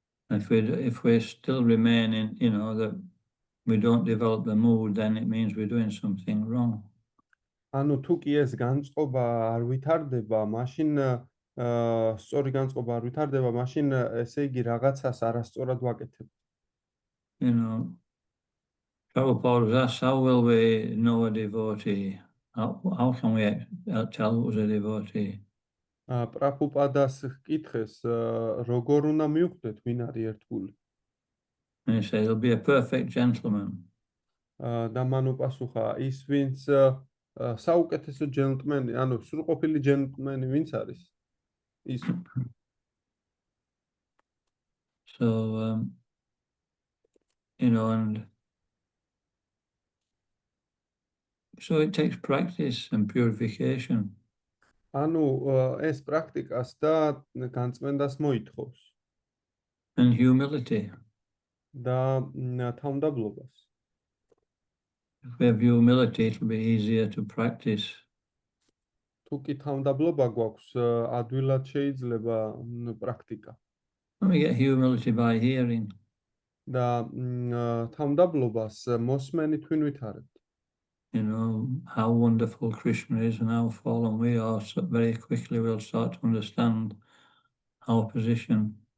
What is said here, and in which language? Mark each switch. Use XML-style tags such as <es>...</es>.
<en>If we still remain in, that we don't develop the mood, then it means we're doing something wrong.</en> <ka>ანუ თუ კი ეს განწყობა არ ვითარდება, მაშინ სწორი განწყობა არ ვითარდება, მაშინ ესე იგი რაღაცას არასწორად ვაკეთებ.</ka> <en>Prabhupada asks, how will we know a devotee? How can we tell who's a devotee?</en> <ka>პრაბჰუპადას ჰკითხეს, როგორ უნდა მივხვდეთ, ვინ არის ერთგული?</ka> <en>And he said, he'll be a perfect gentleman.</en> <ka>და მან უპასუხა, ის ვინც საუკეთესო ჯენტლმენი, ანუ სრულყოფილი ჯენტლმენი ვინც არის? ის.</ka> <en>So, and so it takes practice and purification.</en> <ka>ანუ ეს პრაქტიკას და განწმენდას მოითხოვს.</ka> <en>And humility.</en> <ka>და თავმდაბლობას.</ka> <en>If we have humility, it will be easier to practice.</en> <ka>თუ კი თავმდაბლობა გვაქვს, ადვილად შეიძლება პრაქტიკა.</ka> <en>And we get humility by hearing.</en> <ka>და თავმდაბლობას მოსმენით ვილვითარებთ.</ka> <en>How wonderful Krishna is and how fallen we are, so very quickly we'll start to understand our position.</en>